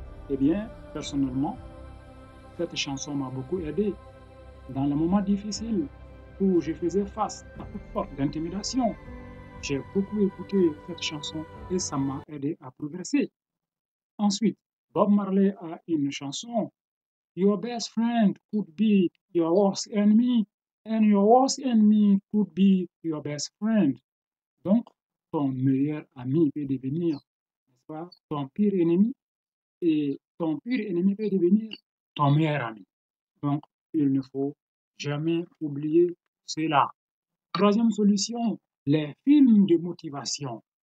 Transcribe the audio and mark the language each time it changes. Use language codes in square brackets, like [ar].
[fr] Eh bien, personnellement, cette chanson m'a beaucoup aidé dans les moments difficiles où je faisais face à toute sorte d'intimidation. J'ai beaucoup écouté cette chanson et ça m'a aidé à progresser. Ensuite, Bob Marley a une chanson. [en] Your best friend could be your worst enemy, and your worst enemy could be your best friend. [fr] Donc, ton meilleur ami peut devenir, n'est-ce pas, ton pire ennemi, et ton pire ennemi peut devenir ton meilleur ami. Donc, il ne faut jamais oublier cela. Troisième solution, les films de motivation.